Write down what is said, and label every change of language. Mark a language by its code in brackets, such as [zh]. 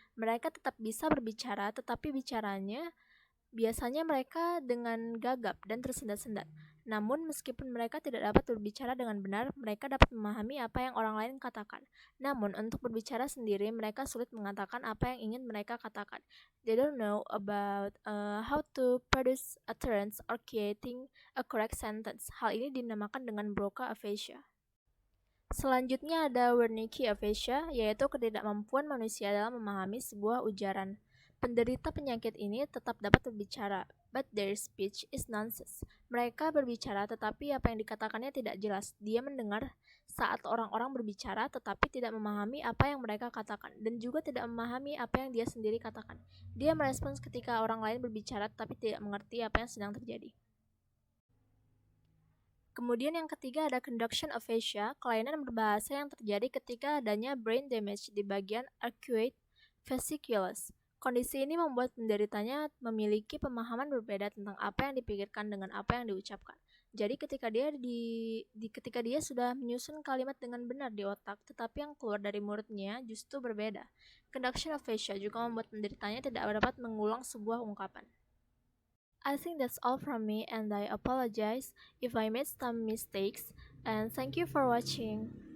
[id] Mereka tetap bisa berbicara, tetapi bicaranya biasanya mereka dengan gagap dan tersendat-sendat. Namun, meskipun mereka tidak dapat berbicara dengan benar, mereka dapat memahami apa yang orang lain katakan. Namun, untuk berbicara sendiri, mereka sulit mengatakan apa yang ingin mereka katakan. [en] They don't know about how to produce utterance or creating a correct sentence. [id] Hal ini dinamakan dengan Broca aphasia. Selanjutnya ada Wernicke aphasia, yaitu ketidakmampuan manusia dalam memahami sebuah ujaran. Penderita penyakit ini tetap dapat berbicara, [en] but their speech is nonsense. [id] Mereka berbicara tetapi apa yang dikatakannya tidak jelas. Dia mendengar saat orang-orang berbicara tetapi tidak memahami apa yang mereka katakan dan juga tidak memahami apa yang dia sendiri katakan. Dia merespons ketika orang lain berbicara tetapi tidak mengerti apa yang sedang terjadi. Kemudian yang ketiga ada conduction aphasia, kelainan berbahasa yang terjadi ketika adanya brain damage di bagian acute fasciculus. Kondisi ini membuat penderitanya memiliki pemahaman berbeda tentang apa yang dipikirkan dengan apa yang diucapkan. Jadi ketika dia sudah menyusun kalimat dengan benar di otak, tetapi yang keluar dari mulutnya justru berbeda. Conduction aphasia juga membuat penderitanya tidak dapat mengulang sebuah ungkapan. [en] I think that's all from me and I apologize if I made some mistakes and thank you for watching.